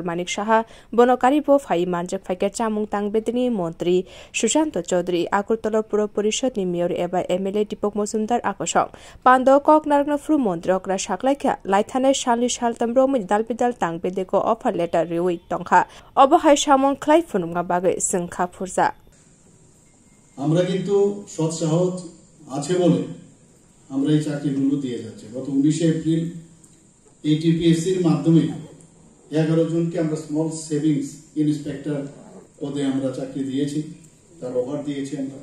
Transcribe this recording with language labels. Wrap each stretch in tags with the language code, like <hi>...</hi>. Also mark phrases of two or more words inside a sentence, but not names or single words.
<trp>Manik Shaha Bonokaribo Fai Manjak Faka Chamung Tang Betini Montri Shushanto Chaudhary Akurtala Puro Porishad ni Mayor Eba MLA Dipok Mosumdar Akoshong. Pando Kok Narna Fru Mondra Okra Shaklaika Laithane Shali Shal Tambro Dalpidal Tang Bedeko</trp> <en>offer letter</en> <trp>Riwi Tongha Obahai Shamon Clay Fununga Bagai Singha Purza.</trp> <bn>আমরা কিন্তু সৎ সাহস আছে বলে আমরা এই চাকরিগুলো দিয়ে যাচ্ছি। গত 19 এপ্রিল এটিপিএসসি এর মাধ্যমে 11 জনকে আমরা</bn> <en>small savings inspector</en> <bn>পদে আমরা চাকরি দিয়েছি, তার অফার দিয়েছি আমরা।</bn>